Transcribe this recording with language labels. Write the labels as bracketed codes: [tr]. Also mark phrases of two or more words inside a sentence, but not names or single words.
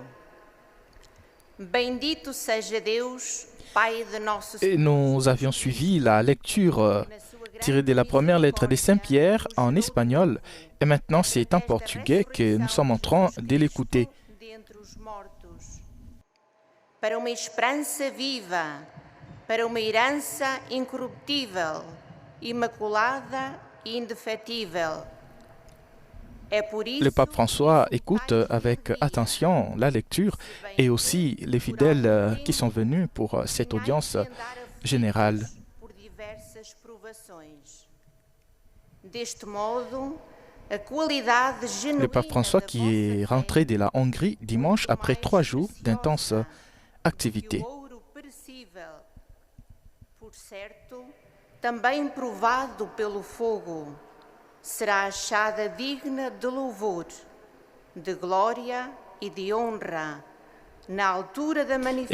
[pt] Bendito seja Deus, Pai de nosso [fr] Et nous avions suivi la lecture tirée de la première lettre de Saint-Pierre en espagnol. Et maintenant, c'est en portugais que nous sommes en train de l'écouter. [pt] Para uma esperança viva, para uma herança incorruptível, imaculada e indefetível. [fr] Le pape François écoute avec attention la lecture et aussi les fidèles qui sont venus pour cette audience générale. Le pape François qui est rentré de la Hongrie dimanche après 3 jours d'intenses activités. [pt] Também provado pelo fogo, será achada digna de louvor, de glória e de honra, na altura da manifestação.